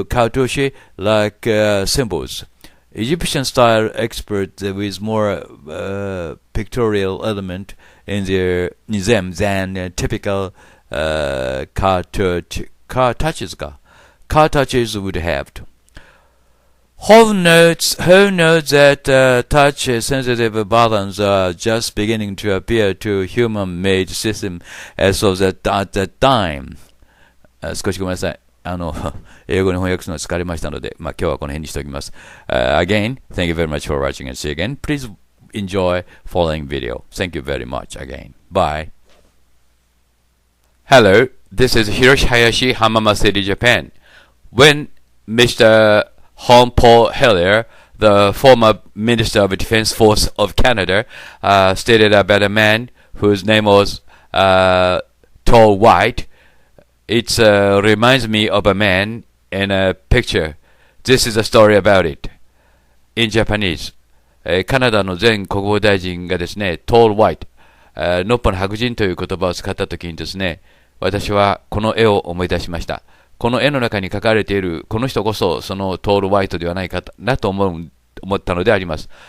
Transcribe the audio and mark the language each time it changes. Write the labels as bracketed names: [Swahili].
[English] Cartouche-like symbols. Egyptian-style experts with more pictorial element in them than typical car touches would have. Hall notes that touch-sensitive buttons are just beginning to appear to human-made system as of at that time. [Japanese] 少しごめんなさい。英語に翻訳するのが疲れましたので、今日はこの辺にしておきます。 [English] Again, thank you very much for watching and see you again. Please enjoy following video. Thank you very much again. Bye. Hello, this is Hiroshi Hayashi, Hamama City, Japan. When Mr. Paul Hellyer, the former Minister of Defense Force of Canada, stated about a man whose name was Tall White, it reminds me of a man in a picture. This is a story about it. In Japanese. [Japanese] カナダの前国防大臣がですね、Tall White、のっぽの白人という言葉を使ったときにですね、私はこの絵を思い出しました。この絵の中に描かれているこの人こそそのトール・ホワイトではないかなと思ったのであります。